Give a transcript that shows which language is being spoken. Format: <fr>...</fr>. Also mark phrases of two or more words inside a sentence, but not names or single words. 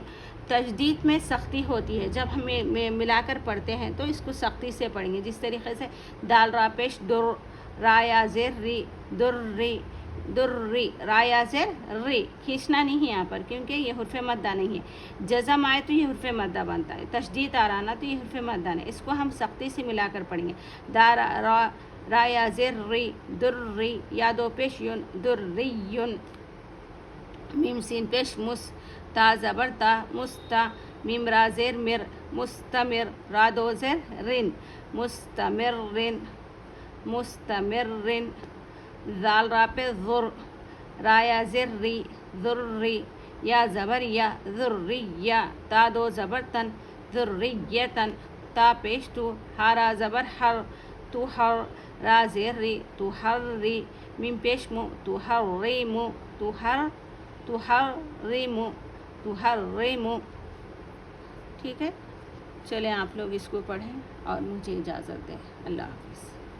<ur>تجدید میں سختی ہوتی ہے، جب ہمیں ملا کر پڑھتے ہیں تو اس کو سختی سے پڑھیں گے، جس طریقے سے دال را پیش در، را یا زیر ری، در ری، در ری، را یا زیر ری، کھینچنا نہیں ہے یہاں پر کیونکہ یہ حرف مدہ نہیں ہے، جزم آئے تو یہ حرف مدہ بنتا ہے، تشدید آ رہا نا تو یہ حرف مدہ نہیں، اس کو ہم سختی سے ملا کر پڑھیں گے، را یا زیر ری، در ری، یا دو پیش یون، در ری یون، میم سین پیش مس، تا زبر تا، مستا، میم را زیر مر، مستمر، را دو زیر رن، مستمر رن، مستمر رن، زال را پہ ذر، را یا زیر ری، ذر ری، یا زبر یا، ذریہ، تا دو زبر تن، ذریتن، تا پیش تو، ہا را زبر ہر، تو ہر، را زیر ری، تو ہر ری، میم پیش مو، تو ہر ری مو، تو ہر، تو ہر ری مو، تو ہر ری مو، ٹھیک ہے۔ چلیں آپ لوگ اس کو پڑھیں اور مجھے اجازت دیں، اللہ حافظ۔</ur>